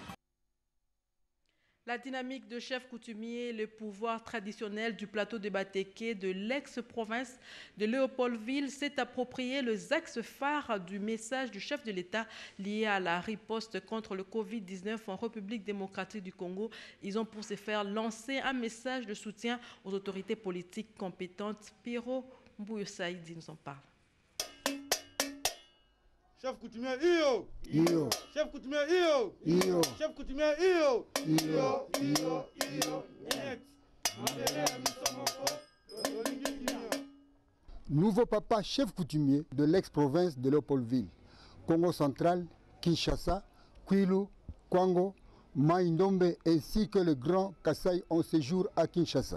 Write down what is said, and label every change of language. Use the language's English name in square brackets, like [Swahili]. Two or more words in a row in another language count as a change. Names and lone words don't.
[French] La dynamique de chef coutumier, le pouvoir traditionnel du plateau de Batéké de l'ex-province de Léopoldville s'est approprié les axes phares du message du chef de l'État lié à la riposte contre le Covid-19 en République démocratique du Congo. Ils ont pour ce faire lancé un message de soutien aux autorités politiques compétentes. Pierrot Mbouyo Saïdi nous en parle. Chef coutumier, iyo! Iyo! Chef coutumier, iyo! Iyo! Chef coutumier, iyo! Iyo! Iyo! Iyo! Nouveau papa chef coutumier de l'ex-province de Léopoldville, Congo central, Kinshasa, Kwilu, Kwango, Maïndombe ainsi que le grand Kassai ont séjour à Kinshasa.